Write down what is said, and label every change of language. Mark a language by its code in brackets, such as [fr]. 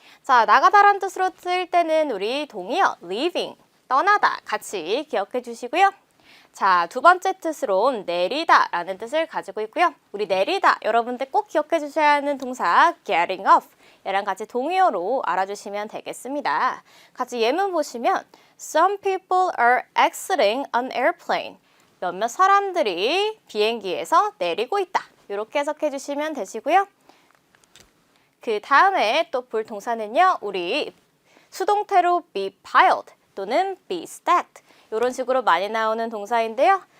[ko] 자, 나가다라는 뜻으로 쓰일 때는 우리 동의어 leaving, 떠나다 같이 기억해 주시고요. 자, 두 번째 뜻으로 내리다 라는 뜻을 가지고 있고요. 우리 내리다 여러분들 꼭 기억해 주셔야 하는 동사 getting off 얘랑 같이 동의어로 알아주시면 되겠습니다. 같이 예문 보시면 [en] Some people are exiting an airplane. [ko] 몇몇 사람들이 비행기에서 내리고 있다. 이렇게 해석해 주시면 되시고요. 그 다음에 또 볼 동사는요. 우리 수동태로 be piled 또는 be stacked 이런 식으로 많이 나오는 동사인데요.